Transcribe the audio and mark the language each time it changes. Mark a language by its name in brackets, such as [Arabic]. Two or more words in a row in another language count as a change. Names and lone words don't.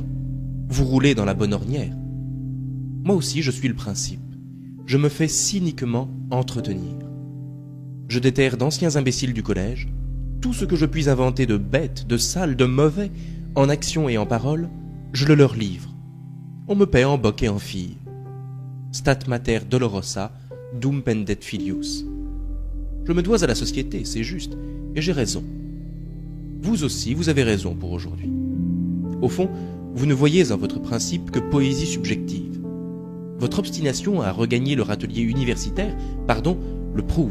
[French] Vous roulez dans la bonne ornière. Moi aussi, je suis le principe. Je me fais cyniquement entretenir. Je déterre d'anciens imbéciles du collège. Tout ce que je puis inventer de bête, de sale, de mauvais, en action et en parole, je le leur livre. On me paie en boc et en fille. [Latin] Stat mater dolorosa, dum pendet filius. [French] Je me dois à la société, c'est juste, et j'ai raison. Vous aussi, vous avez raison pour aujourd'hui. Au fond, vous ne voyez en votre principe que poésie subjective. Votre obstination à regagner le râtelier universitaire, le prouve.